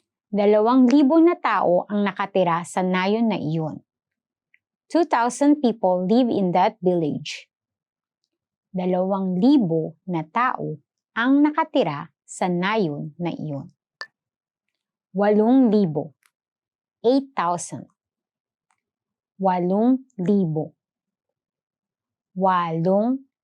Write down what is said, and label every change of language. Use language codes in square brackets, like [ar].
[tl] 2,000 na tao ang nakatira sa nayon na iyon. [en] 2,000 people live in that village. [tl] 2,000 na tao ang nakatira sa nayon na iyon. [en] 8,000. 8,000. 8,000. 8,000.